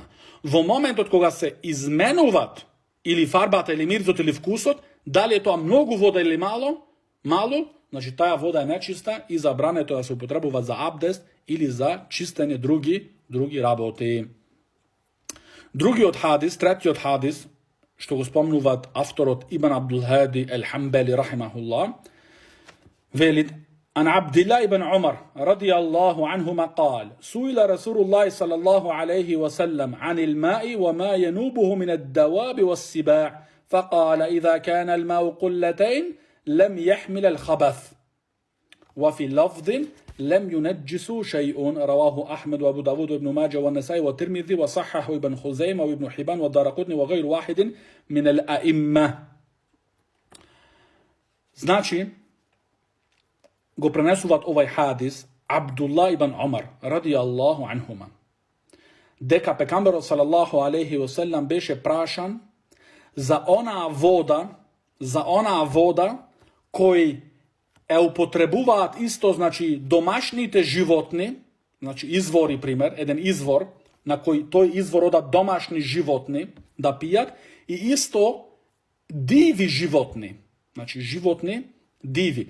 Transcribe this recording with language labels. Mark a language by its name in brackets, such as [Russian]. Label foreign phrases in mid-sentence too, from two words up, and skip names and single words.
[Macedonian] Во моментот кога се изменуваат или фарбата, или мирзот, или вкусот, дали е тоа многу вода или мало, значи таја вода е нечиста и забрането да се употребува за абдест или за чистење други работи. Другиот хадис, третиот хадис, што го спомнуваат авторот Ибн Абдул Хади Ал-Хамбали рахимахуллах, вели: [Arabic] عن عبد الله بن عمر رضي الله عنهما قال: سئل رسول الله صلى الله عليه وسلم عن الماء وما ينوبه من الدواب والسباع فقال: إذا كان الماء قلتين لم يحمل الخبث وفي لفظ لم ينجس شيء. رواه أحمد وأبو داود وابن ماجه والنسائي والترمذي وصححه ابن خزيمة وابن حبان والدارقطني وغير واحد من الأئمة. [Macedonian] Znači, го пренесуваат овај хадис Абдулла ибн Умар [Arabic] رضي الله عنهما, [Macedonian] дека пекамберот [Arabic] صلى الله عليه وسلم [Macedonian] беше прашан за онаа вода кој е употребуваат исто, значи, домашните животни, значи извори, пример, еден извор, на кој тој извор одат домашни животни да пијат, и исто диви животни, значи животни диви.